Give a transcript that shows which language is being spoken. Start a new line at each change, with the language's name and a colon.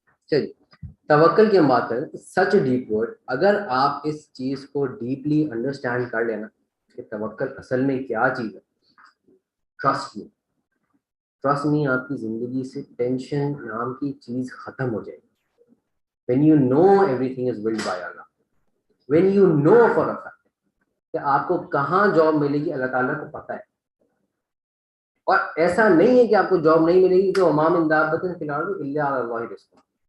Hindi: चलिए, तवक्कल की हम बात करें, सच डीप वर्ड। अगर आप इस चीज को डीपली अंडरस्टैंड कर लेना कि तवक्कल असल में क्या चीज है,
English: trust me, trust me,
Hindi: आपकी जिंदगी से टेंशन नाम की चीज खत्म हो जाएगी।
English: when you know everything is willed by Allah, when you know for a fact
Hindi: कि आपको कहाँ जॉब मिलेगी, अल्लाह ताला को पता है। और ऐसा नहीं है कि आपको जॉब नहीं मिलेगी, तो
Arabic: अमाम मिन दाब्बतिन फिल अर्दि इल्ला अला अल्लाहि रिज़्क़ुहा।